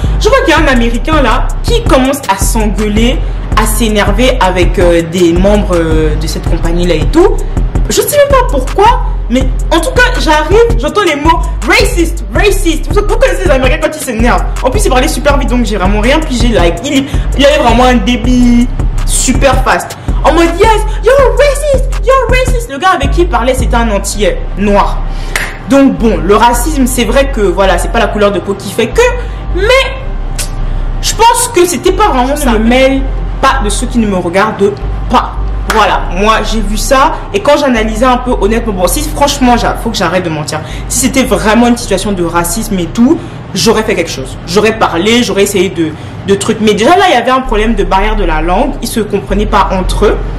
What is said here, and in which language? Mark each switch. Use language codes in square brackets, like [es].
[fr] Je vois qu'il y a un Américain là qui commence à s'engueuler, à s'énerver avec des membres de cette compagnie là et tout. Je sais même pas pourquoi, mais en tout cas, j'arrive, j'entends les mots [en] racist, racist. [fr] Vous connaissez les Américains quand ils s'énervent. En plus, il parlait super vite, donc j'ai vraiment rien pigé. Like, il avait vraiment un débit super fast. En mode, [en] yes, you're racist, you're racist. [fr] Le gars avec qui il parlait, c'était un Antillais noir. Donc bon, le racisme, c'est vrai que voilà, c'est pas la couleur de peau qui fait que, mais je pense que c'était pas vraiment ça. Je me mêle pas de ceux qui ne me regardent pas. Voilà, moi j'ai vu ça et quand j'analysais un peu honnêtement, bon si franchement faut que j'arrête de mentir, si c'était vraiment une situation de racisme et tout, j'aurais fait quelque chose, j'aurais parlé, j'aurais essayé de trucs, mais déjà là il y avait un problème de barrière de la langue, ils se comprenaient pas entre eux.